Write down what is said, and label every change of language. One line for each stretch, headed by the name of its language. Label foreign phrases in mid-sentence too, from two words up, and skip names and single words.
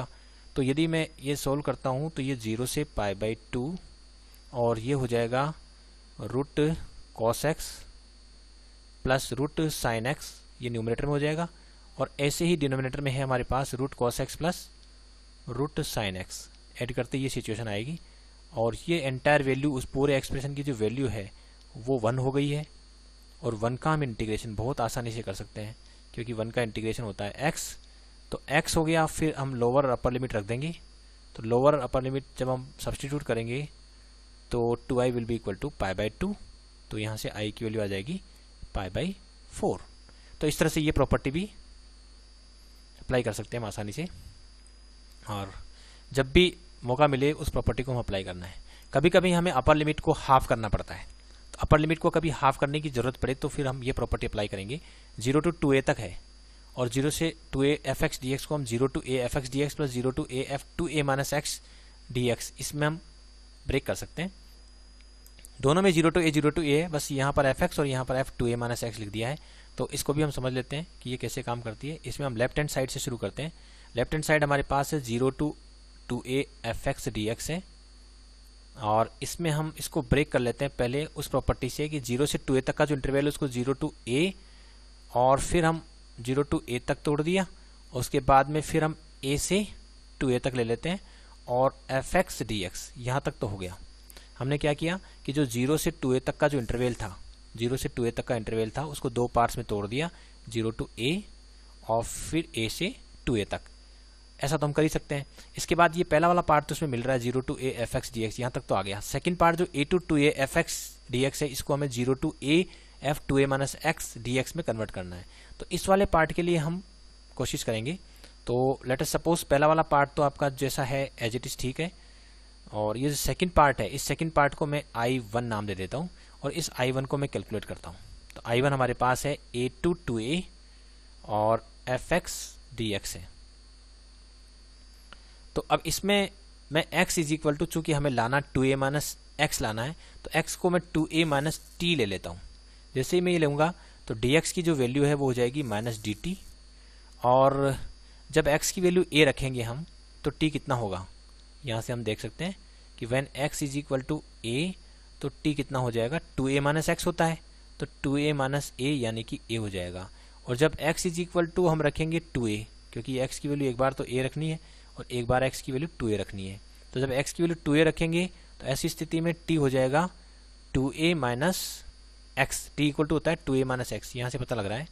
Hindi: तो यदि मैं ये सोल्व करता हूँ तो ये 0 से
English: pi by
Hindi: 2, और ये हो जाएगा
English: root cos x plus root sin x,
Hindi: ये न्यूमरेटर में हो जाएगा, और ऐसे ही डिनोमिनेटर में है हमारे पास
English: root cos x plus root sin x,
Hindi: ऐड करते ये सिचुएशन आएगी, और ये
English: entire value
Hindi: उस पूरे एक्सप्रेशन की जो वैल्यू है वो 1 हो गई है। और 1 का हम इंटीग्रेशन बहुत आसानी से कर सकते हैं क्योंकि 1 का इंटीग्रेशन होता है x, तो x हो गया, फिर हम लोअर और
English: upper limit
Hindi: रख देंगे, तो लोअर और
English: upper limit
Hindi: जब हम सब्सटीट्यूट करेंगे तो
English: 2i will be equal to pi by 2,
Hindi: तो यहाँ से i की वैल्यू आ जाएगी
English: pi by 4.
Hindi: तो इस तरह से ये प्रॉपर्टी भी अप्लाई कर सकते हैं हम आसानी से, और जब भी मौका मिले उस प्रॉपर्टी को हम अप्लाई करना है। कभी कभी हमें
English: upper limit
Hindi: को हाफ करना पड़ता है, तो
English: upper limit
Hindi: को कभी हाफ करने की जरूरत पड़े तो फिर हम ये
English: property apply
Hindi: करेंगे। 0 to 2a तक है, और 0 से 2a
English: f x d x
Hindi: को हम
English: 0 to a f x d x plus 0 to a f 2a minus x d x,
Hindi: इसमें हम ब्रेक कर सकते हैं। दोनों में 0 to a है, बस यहाँ पर
English: f x
Hindi: और यहाँ पर
English: f 2a minus x
Hindi: लिख दिया है। तो इसको भी हम समझ लेते हैं कि ये कैसे काम करती है। इसमें हम
English: left hand side
Hindi: से शुरू करते हैं।
English: left hand side
Hindi: हमारे पास है 0 to 2a
English: f x d x
Hindi: है, और इसमें हम इसको ब्रेक कर लेते हैं पहले उस प्रॉपर्टी से कि 0 से 2a तक का जो इंटरवल है उसको 0 to a, और फिर हम 0 to a तक तोड़ दिया, और उसके बाद में फिर हम a से 2a तक ले लेते हैं, और
English: f x d x
Hindi: यहाँ तक तो हो गया। हमने क्या किया कि जो 0 से 2a तक का जो इंटरवल था, 0 से 2a तक का इंटरवल था, उसको 2 पार्ट्स में तोड़ दिया, 0 to a और फिर a से 2a तक। ऐसा तो हम कर ही सकते हैं। इसके बाद ये पहला वाला पार्ट तो इसमें मिल रहा है 0 to a
English: f x d x,
Hindi: यहाँ तक तो आ गया।
English: second part
Hindi: जो a to 2a
English: f x d x
Hindi: है, इसको हमें 0 to a
English: f 2a minus x d x
Hindi: में कन्वर्ट करना है। तो इस वाले पार्ट के लिए हम कोशिश करेंगे। तो
English: let us suppose
Hindi: पहला वाला पार्ट तो आपका जैसा है
English: as it is
Hindi: ठीक है, और ये जो
English: second part
Hindi: है, इस
English: second part
Hindi: को मैं I1 नाम दे देता हूँ, और इस I1 को मैं कैलकुलेट करता हूँ। तो I1 हमारे पास है a to 2a और
English: f x d x
Hindi: है। तो अब इसमें मैं
English: x is equal to,
Hindi: चूंकि हमें लाना
English: 2a minus x
Hindi: लाना है, तो x को मैं
English: 2a minus t
Hindi: ले लेता हूँ। जैसे ही मैं ये लूँगा तो dx की जो वैल्यू है वो हो जाएगी
English: minus dt,
Hindi: और जब x की वैल्यू a रखेंगे हम तो t कितना होगा, यहाँ से हम देख सकते हैं कि
English: when x is equal to a
Hindi: तो t कितना हो जाएगा,
English: 2a minus x
Hindi: होता है, तो
English: 2a minus a
Hindi: यानी कि a हो जाएगा। और जब
English: x is equal to
Hindi: हम रखेंगे 2a, क्योंकि x की वैल्यू एक बार तो a रखनी है और एक बार x की वैल्यू 2a रखनी है, तो जब x की वैल्यू 2a रखेंगे तो ऐसी स्थिति में t हो जाएगा
English: 2a minus x, t equal to
Hindi: होता है
English: 2a minus x,
Hindi: यहाँ से पता लग रहा है।